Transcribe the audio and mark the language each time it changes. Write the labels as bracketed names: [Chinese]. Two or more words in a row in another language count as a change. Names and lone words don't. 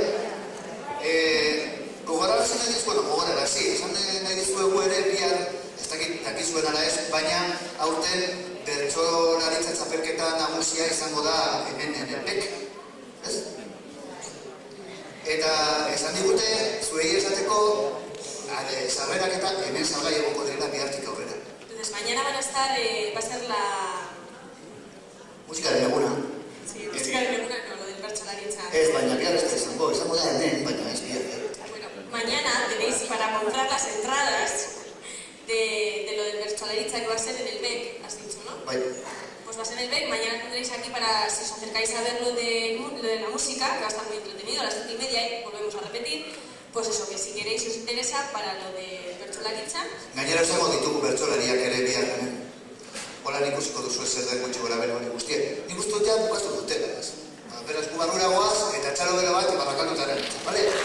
[Basque] Gogorarazi nahi dizu, gogorarazi, esan nahi dizuegu ere bihar ez dakizuen ala ez, baina aurten bertsolaritza txapelketa nagusia izango da hemen enepek, ez? Eta esan digute, zuei esateko, sarrerak eta hemen salgai egoko direla bihartik aurrera. [Spanish] Entonces, mañana va a ser la... [Basque] Musikaren eguna. Sí, musikaren eguna, [Spanish] no, lo del bertsolaritza. [Basque] Ez, baina bihar ez da izango da hemen, baina ez bihar. [Spanish] Mañana tenéis para comprar las entradas de lo del bertsolaritza que va a ser en el BEC, has dicho, ¿no? Vale. Pues va a ser en el BEC, mañana tendréis aquí para, si os acercáis a ver lo de la música, que va a estar muy entretenido, a las 7:30 y volvemos a repetir, pues eso, que si queréis os interesa para lo de bertsolaritza. [Basque] Gainera esango ditugu bertsolariak ere bihar hemen. Hola ikusiko duzu zer den gutxi gora bera hori guztien. Nik uste dut bukastu dutela, ez? Beraz, gu barrura goaz eta txalo bera bat Barrakaldutaren, bale?